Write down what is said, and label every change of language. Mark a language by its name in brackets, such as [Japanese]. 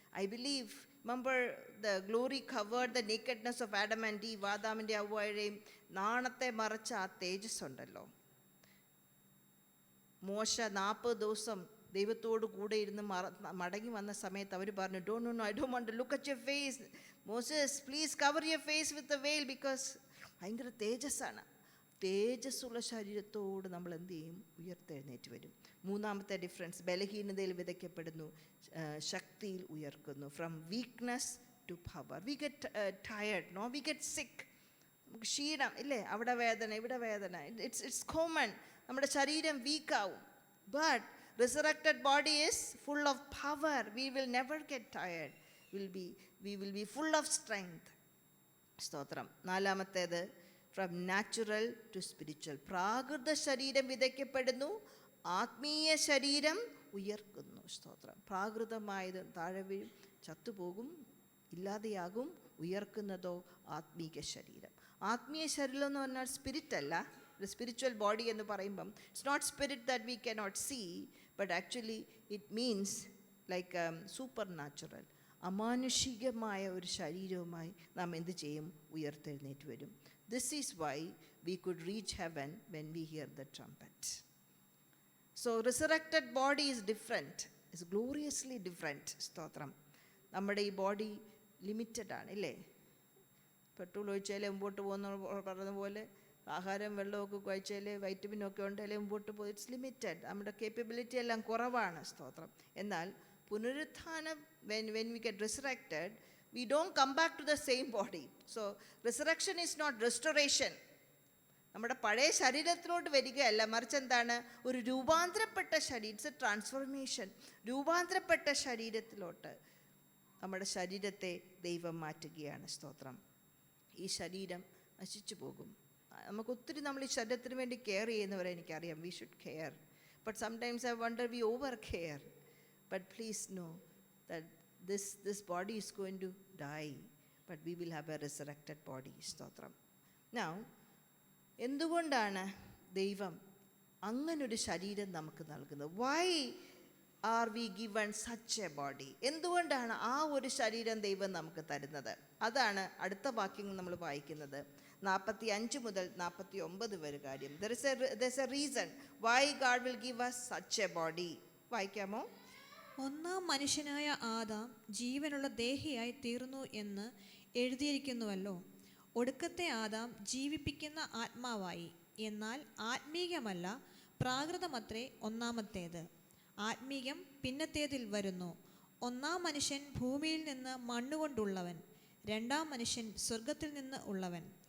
[English] I believe, remember the glory covered the nakedness of Adam and Eve. [Malayalam] ആദാമിൻ്റെ അവ്വയുടെയും നാണത്തെ മറച്ച ആ തേജസ് ഉണ്ടല്ലോ. മോശ 40 ദിവസം ദൈവത്തോട് കൂടെ ഇരുന്ന് മടങ്ങി വന്ന സമയത്ത് അവർ പറഞ്ഞു, [English] no, I don't want to look at your face. Moses, please cover your face with the veil, because [Malayalam] ഭയങ്കര തേജസ്സാണ്. തേജസ്സുള്ള ശരീരത്തോട് നമ്മൾ എന്ത് ചെയ്യും? ഉയർത്തെഴുന്നേറ്റ് വരും. മൂന്നാമത്തെ ഡിഫറൻസ്, ബലഹീനതയിൽ വിതയ്ക്കപ്പെടുന്നു, ശക്തിയിൽ ഉയർക്കുന്നു. [English] From weakness to power. We get tired, no, we get sick. [Malayalam] നമുക്ക് ക്ഷീണം, ഇല്ലേ? അവിടെ വേദന, ഇവിടെ വേദന. [English] It's common. [Malayalam] നമ്മുടെ ശരീരം വീക്കാവും. [English] But resurrected body is full of power. We will never get tired. We will be full of strength. [Malayalam] സ്തോത്രം. [English] നാലാമത്തേത്, from natural to spiritual. [Malayalam] പ്രാകൃത ശരീരം വിതയ്ക്കപ്പെടുന്നു, ആത്മീയ ശരീരം ഉയർക്കുന്നു. സ്തോത്രം. പ്രാകൃതമായത് താഴെ വീഴും, ചത്തുപോകും, ഇല്ലാതെയാകും. ഉയർക്കുന്നതോ ആത്മീയ ശരീരം. ആത്മീയ ശരീരം എന്ന് പറഞ്ഞാൽ സ്പിരിറ്റ് അല്ല. സ്പിരിച്വൽ ബോഡി എന്ന് പറയുമ്പം [English] It's not spirit that we cannot see, but actually it means like supernatural. [Malayalam] അമാനുഷികമായ ഒരു ശരീരവുമായി നാം എന്ത് ചെയ്യും? ഉയർത്തെഴുന്നേറ്റ് വരും. [English] This is why we could reach heaven when we hear the trumpet. So resurrected body is different. It's gloriously different. [Malayalam] സ്തോത്രം. നമ്മുടെ ഈ ബോഡി ലിമിറ്റഡ് ആണ്, ഇല്ലേ? പെട്രോൾ ഒഴിച്ചാലേ മുമ്പോട്ട് പോകുന്ന പറഞ്ഞ പോലെ ആഹാരം വെള്ളമൊക്കെ കഴിച്ചാൽ വൈറ്റമിനൊക്കെ ഉണ്ടെങ്കിൽ മുമ്പോട്ട് പോകും. [English] It's limited. [Malayalam] നമ്മുടെ കേപ്പബിലിറ്റി എല്ലാം കുറവാണ്. സ്തോത്രം. എന്നാൽ പുനരുത്ഥാനം, [English] when we get resurrected, we don't come back to the same body. So resurrection is not restoration. [Malayalam] നമ്മുടെ പഴയ ശരീരത്തിലോട്ട് വരികയല്ല, മറിച്ച് എന്താണ്? ഒരു രൂപാന്തരപ്പെട്ട ശരീരം. [English] It's a transformation. [Malayalam] രൂപാന്തരപ്പെട്ട ശരീരത്തിലോട്ട് നമ്മുടെ ശരീരത്തെ ദൈവം മാറ്റുകയാണ്. സ്തോത്രം. ഈ ശരീരം നശിച്ചു പോകും. നമുക്കൊത്തിരി നമ്മൾ ഈ ശരീരത്തിന് വേണ്ടി കെയർ ചെയ്യുന്നവരെ എനിക്കറിയാം. [English] We should care. But sometimes I wonder we over care. But please know that this body is going to die, but we will have a resurrected body. [Malayalam] സ്തോത്രം. Now, എന്തുകൊണ്ടാണ് ദൈവം അങ്ങനൊരു ശരീരം നമുക്ക് നൽകുന്നത്? [English] Why are we given such a body? [Malayalam] എന്തുകൊണ്ടാണ് ആ ഒരു ശരീരം ദൈവം നമുക്ക് തരുന്നത്? അതാണ് അടുത്ത വാക്യങ്ങൾ നമ്മൾ വായിക്കുന്നത്. 45 മുതൽ 49 വരെ കാര്യം. [English] There's a reason why God will give us such a body. [Malayalam] വായിക്കാമോ? ഒന്നാം മനുഷ്യനായ ആദാം ജീവനുള്ള ദേഹിയായി തീർന്നു എന്ന് എഴുതിയിരിക്കുന്നുവല്ലോ. ഒടുക്കത്തെ ആദാം ജീവിപ്പിക്കുന്ന ആത്മാവായി. എന്നാൽ ആത്മീകമല്ല, പ്രാകൃതമത്രേ ഒന്നാമത്തേത്. ആത്മീകം പിന്നത്തേതിൽ വരുന്നു. ഒന്നാം മനുഷ്യൻ ഭൂമിയിൽ നിന്ന് മണ്ണുകൊണ്ടുള്ളവൻ, രണ്ടാം മനുഷ്യൻ സ്വർഗത്തിൽ നിന്ന് ഉള്ളവൻ.